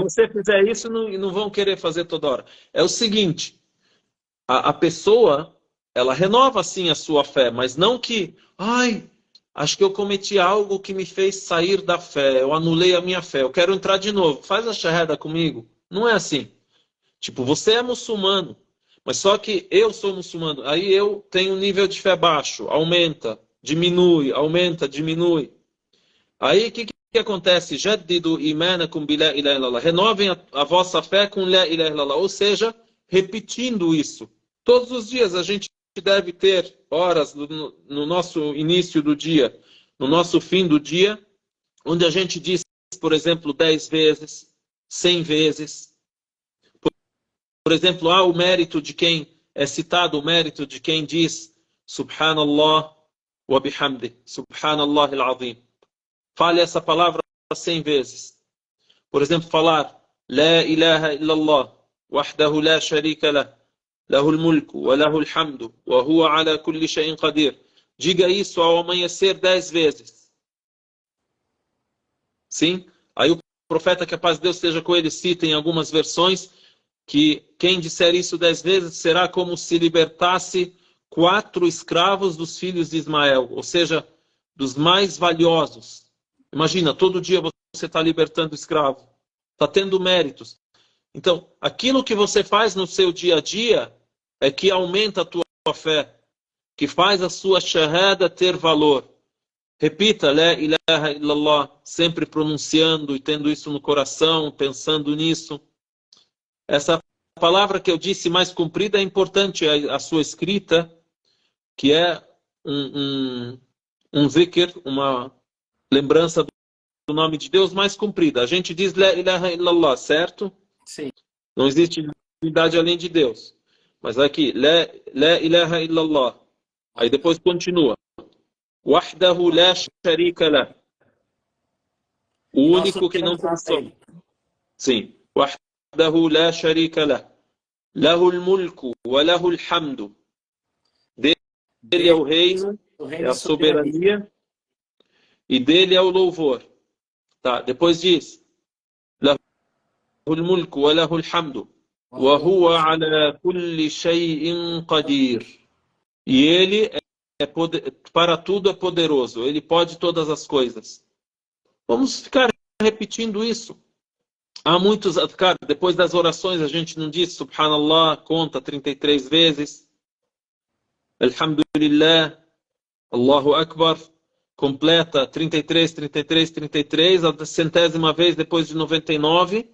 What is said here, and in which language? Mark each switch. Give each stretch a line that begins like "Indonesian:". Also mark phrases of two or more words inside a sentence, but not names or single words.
Portuguese: Se você fizer isso, não vão querer fazer toda hora. É o seguinte, a pessoa, ela renova sim a sua fé, mas não que, acho que eu cometi algo que me fez sair da fé, eu anulei a minha fé, eu quero entrar de novo, faz a shahada comigo. Não é assim. Tipo, você é muçulmano, mas só que eu sou muçulmano, aí eu tenho um nível de fé baixo, aumenta, diminui, aumenta, diminui. Aí o que acontece?
Arabic: جددوا إيمانكم بلا إله إلا الله.
Portuguese: Renovem a vossa fé com
Arabic: لا إله إلا الله.
Portuguese: Ou seja, repetindo isso. Todos os dias a gente deve ter horas no nosso início do dia, no nosso fim do dia, onde a gente diz, por exemplo, 10 vezes, 100 vezes. Por exemplo, há o mérito de quem é citado, o mérito de quem diz
Arabic: سبحان الله وبحمده سبحان الله العظيم.
Portuguese: Fale essa palavra 100 vezes. Por exemplo, falar
Arabic: لا إله إلا الله وحده لا شريك له له الملك وله الحمد وهو على كل شيء قدير.
Portuguese: Diga isso ao amanhecer 10 vezes. Sim? Aí o profeta, que a paz de Deus esteja com ele, cita em algumas versões que quem disser isso 10 vezes será como se libertasse 4 escravos dos filhos de Ismael, ou seja, dos mais valiosos. Imagina, todo dia você está libertando o escravo. Está tendo méritos. Então, aquilo que você faz no seu dia a dia é que aumenta a tua fé, que faz a sua shahada ter valor. Repita,
Arabic: لا إله إلا الله,
Portuguese: sempre pronunciando e tendo isso no coração, pensando nisso. Essa palavra que eu disse mais comprida é importante, a sua escrita, que é um zikr, uma lembrança do nome de Deus mais comprida. A gente diz
Arabic: لا إله إلا الله,
Portuguese: certo? Sim. Não existe divindade além de Deus. Mas aqui,
Arabic: لا إله إلا الله.
Portuguese: Aí depois continua.
Arabic: وحده لا شريك له. O
Portuguese: E nós único que não submetemos tem a som. ele. Sim.
Arabic: وحده لا شريك له. له الملك وله الحمد.
Portuguese: Dele é o reino, é a soberania, e dele é o louvor. Tá, depois diz,
Arabic: له الملك وله الحمد وهو على كل شيء قدير.
Portuguese: E ele para tudo é poderoso, ele pode todas as coisas. Vamos ficar repetindo isso. Há muitos, cara, depois das orações a gente não diz Subhanallah, conta 33 vezes.
Arabic: الحمد لله الله أكبر,
Portuguese: completa 33, 33, 33, a centésima vez depois de 99.